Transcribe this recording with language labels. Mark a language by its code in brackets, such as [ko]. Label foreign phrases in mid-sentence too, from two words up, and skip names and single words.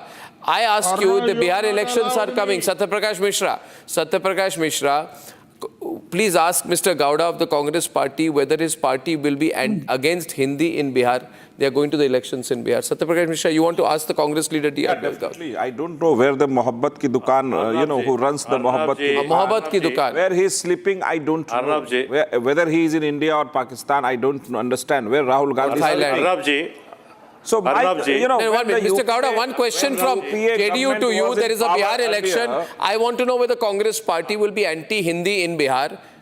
[en] I ask you, the Bihar elections are coming. Satyaprakash Mishra, please ask Mr. Gowda of the Congress party whether his party will be against Hindi in Bihar. They are going to the elections in Bihar. Satyaprakash Mishra, you want to ask the Congress leader, T.R. Definitely. I don't know where the [hi] मोहब्बत की दुकान, [en] who runs the [hi] मोहब्बत की दुकान. [en] Where he is sleeping, I don't know. Whether he is in India or Pakistan, I don't understand. Where Rahul Gandhi is sleeping. So, Mr. Gowda, one question from JDU to you. There is a Bihar election. I want to know whether the Congress party will be anti-Hindi in Bihar.